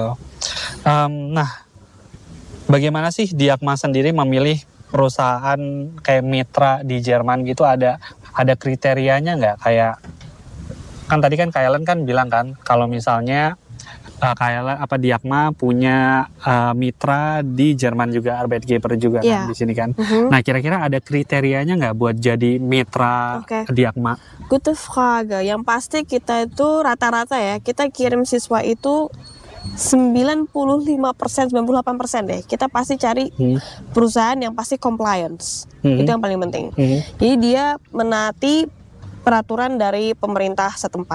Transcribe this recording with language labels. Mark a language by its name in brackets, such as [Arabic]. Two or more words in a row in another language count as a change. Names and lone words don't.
[Indonesian] Nah, bagaimana sih Diakma sendiri memilih perusahaan kayak mitra di Jerman gitu, ada kriterianya nggak? Kayak kan tadi kan Kailan kan bilang kan kalau misalnya Diakma punya mitra di Jerman juga, Arbeitgeber juga Iya. kan di sini kan. Nah, kira-kira ada kriterianya nggak buat jadi mitra Oke. Diakma? [German] Gute Frage. [Indonesian] Yang pasti kita itu rata-rata ya, kita kirim siswa itu 95%, 98% deh. Kita pasti cari perusahaan yang pasti compliance. Itu yang paling penting. Jadi dia menaati peraturan dari pemerintah setempat.